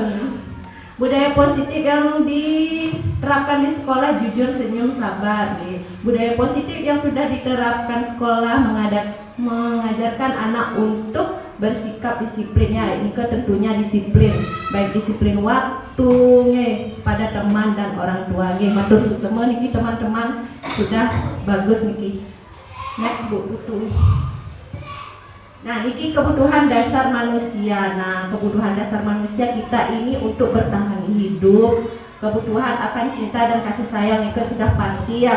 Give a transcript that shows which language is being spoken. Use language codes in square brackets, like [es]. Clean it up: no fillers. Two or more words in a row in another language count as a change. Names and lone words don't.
[id] Budaya positif yang diterapkan di sekolah jujur, senyum, sabar. Budaya positif yang sudah diterapkan sekolah mengajarkan anak untuk bersikap disiplinnya. Ini tentunya disiplin, baik disiplin waktu pada teman dan orang tua. Matur semua niki teman-teman sudah bagus niki. Next Bu Putu. Nah, ini kebutuhan dasar manusia. Nah, kebutuhan dasar manusia kita ini untuk bertahan hidup. Kebutuhan akan cinta dan kasih sayang itu sudah pasti ya.